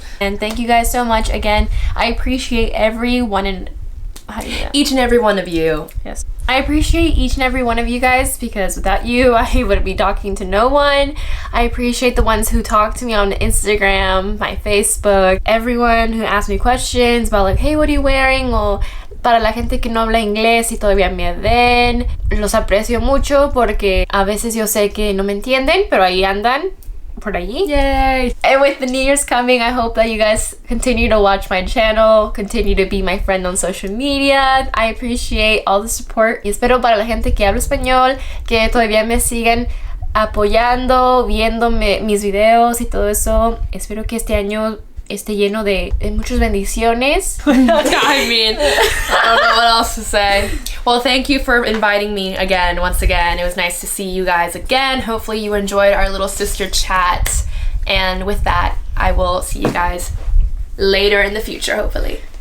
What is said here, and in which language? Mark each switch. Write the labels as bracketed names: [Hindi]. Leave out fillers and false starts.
[English] And thank you guys so much again. I appreciate everyone and how do you do that? Each and every one of you. Yes. I appreciate each and every one of you guys because without you, I wouldn't be talking to no one. I appreciate the ones who talk to me on Instagram, my Facebook, everyone who asks me questions about like, hey, what are you wearing? [Spanish] Or para la gente que no habla inglés y todavía me ven. Los aprecio mucho porque a veces yo sé que no me entienden, pero ahí andan. Por allí. [English] Yay! And with the New Year's coming, I hope that you guys continue to watch my channel, continue to be my friend on social media. I appreciate all the support. [Spanish] Y espero para la gente que habla español, que todavía me sigan apoyando, viendo mis videos y todo eso. Espero que este año esté lleno de muchas bendiciones. [English] I mean, I don't know what else to say. Well, thank you for inviting me again, once again. It was nice to see you guys again. Hopefully you enjoyed our little sister chat. And with that, I will see you guys later in the future, hopefully.